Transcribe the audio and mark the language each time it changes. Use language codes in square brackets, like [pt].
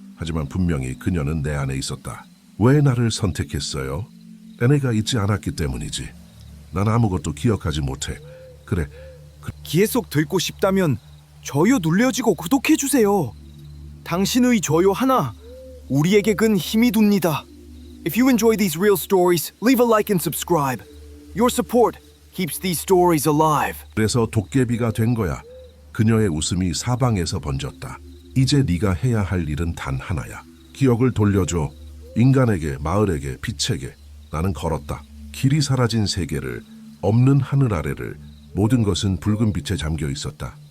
[ko] 하지만 분명히 그녀는 내 안에 있었다. 왜 나를 선택했어요? 내가 있지 않았기 때문이지. 난 아무것도 기억하지 못해. 그래, 기회 속 듣고 싶다면 좋아요 눌러주고 구독해주세요. 당신의 좋아요 하나 우리에게 큰 힘이 됩니다. [en] If you enjoy these real stories, leave a like and subscribe. Your support keeps these stories alive. [ko] 그래서 도깨비가 된 거야. 그녀의 웃음이 사방에서 번졌다. 이제 네가 해야 할 일은 단 하나야. 기억을 돌려줘. 인간에게, 마을에게, 빛에게. 나는 걸었다. 길이 사라진 세계를, 없는 하늘 아래를, 모든 것은 붉은 빛에 잠겨 있었다.